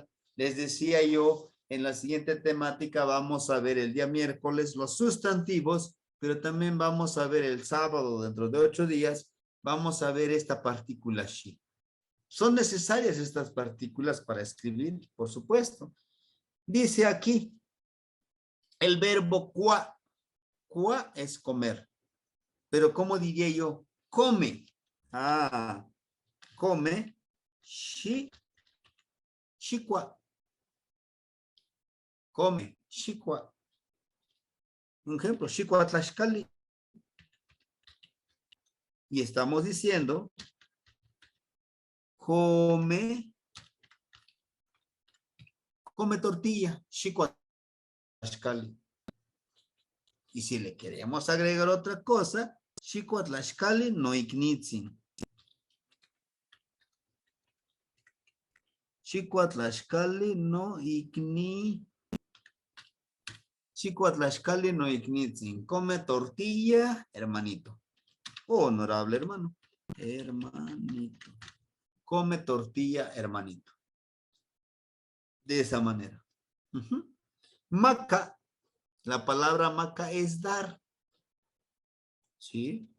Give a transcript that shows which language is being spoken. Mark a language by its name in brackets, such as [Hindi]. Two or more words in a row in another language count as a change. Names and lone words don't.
[Spanish] Les decía yo, en la siguiente temática vamos a ver el día miércoles los sustantivos, pero también vamos a ver el sábado, dentro de 8 días, vamos a ver esta partícula shi. ¿Son necesarias estas partículas para escribir? Por supuesto. Dice aquí, el verbo qua. Qua es comer. Pero ¿cómo diría yo? Come. Come. Shikwa. Come. Shikwa. Un ejemplo, [Nahuatl languages] Shikwa Tlaxcali. [Spanish] Y estamos diciendo, come tortilla, [Nahuatl languages] Shikwa Tlaxcali. [Spanish] Y si le queremos agregar otra cosa, [Nahuatl languages] Shikwa Tlaxcali no iknitzin. Shikwa Tlaxcali no ikni. Shikwa Tlaxcali no iknitzin. [Spanish] Come tortilla, hermanito. Honorable hermano. Hermanito. Come tortilla, hermanito. De esa manera. Maca. La palabra maca es dar. ¿Sí?